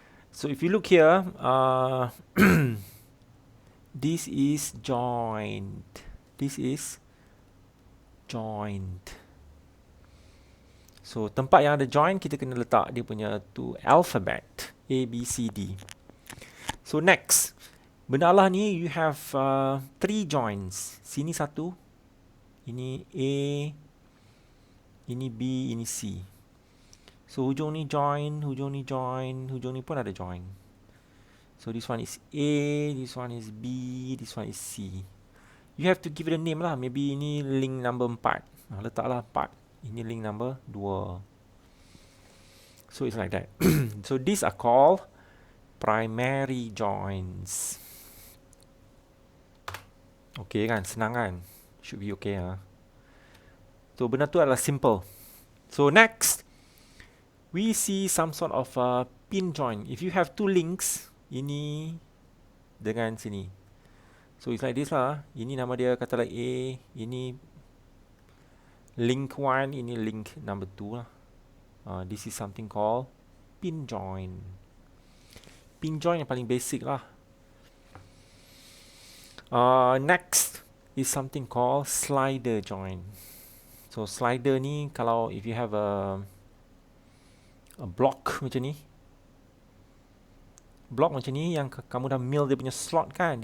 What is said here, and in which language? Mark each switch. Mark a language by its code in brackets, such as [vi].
[en] So if you look here, this is joint. This is joint. [ms] So tempat yang ada join, kita kena letak dia punya tu alphabet A, B, C, D. [en] So next, [ms] benda Allah ni [en] you have 3 joins. [ms] Sini satu, ini A, ini B, ini C. So hujung ni join, hujung ni join, hujung ni pun ada join. [en] So this one is A, this one is B, this one is C. You have to give it a name lah. Maybe ini link number 4. [ms] Letaklah 4. Ini [en] link number 2. So it's like that. So these are called primary joins. Okay kan? [ms] Senang kan? [en] Should be okay lah. [ms] So benda tu adalah simple. [en] So next, we see some sort of pin join. If you have 2 links, [ms] ini dengan sini. [en] So it's like this lah. [ms] Ini nama dia katalah A, ini link 1, ini link number 2 lah. [en] This is something called pin join. [ms] Pin join yang paling basic lah. [en] Next is something called slider join. [ms] So slider ni, kalau [en] if you have a block [ms] macam ni, block macam ni yang kamu dah mill dia punya slot kan.